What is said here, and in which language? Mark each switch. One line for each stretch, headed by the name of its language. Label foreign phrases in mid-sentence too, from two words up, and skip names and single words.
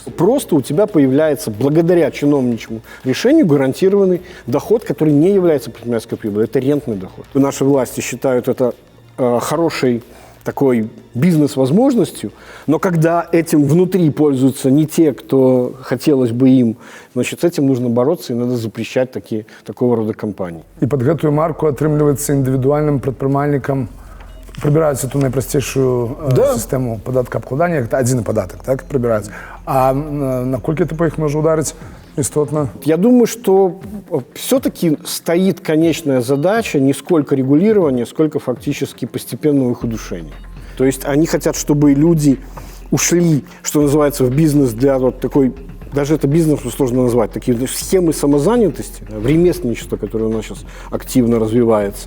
Russian: Просто у тебя появляется, благодаря чиновничьему решению, гарантированный доход, который не является предпринимательской прибылью. Это рентный доход. Наши власти считают это хорошей такой бизнес-возможностью, но когда этим внутри пользуются не те, кто хотелось бы им, значит, с этим нужно бороться, и надо запрещать такого рода компании.
Belarusian: И под гэтую марку атрымліваецца індывідуальным прадпрымальнікам прыбіраюць эту найпрасцейшую сістэму падаткаабкладання, гэта адзіны падатак, так, прыбіраюць. А наколькі это па іх можа ударыць істотна?
Russian: Я думаю, что все-таки стоит конечная задача не сколько регулирования, сколько фактически постепенного их удушения. То есть они хотят, чтобы люди ушли, что называется, в бизнес для вот такой, даже это бизнес сложно назвать, такие схемы самозанятости, в ремесленничество, которое у нас сейчас активно развивается.